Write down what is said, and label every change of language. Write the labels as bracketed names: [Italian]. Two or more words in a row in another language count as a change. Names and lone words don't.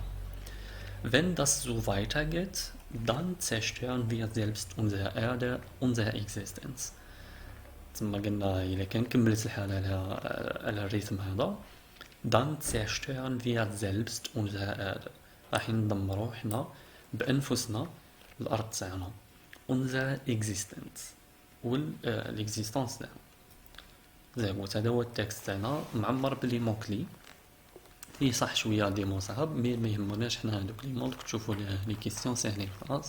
[German] Wenn das so weitergeht, dann zerstören wir selbst unsere Erde, unsere Existenz. [Arabic] ثم قلنا إذا كان كملت الحالة على الريتم هذا [German] dann zerstören wir selbst unsere Erde. [Arabic] راح ندمروا احنا بأنفسنا الأرض تاعنا [German] unsere Existenz [Arabic] والإكزيستانس تاعنا. زين هذا هو التكست تاعنا معمر بلي موكلي لي صح شويه دي مو صعب مي ما يهمناش حنا هذوك لي مونك تشوفوا [French] les questions [Arabic] ساهلين خلاص.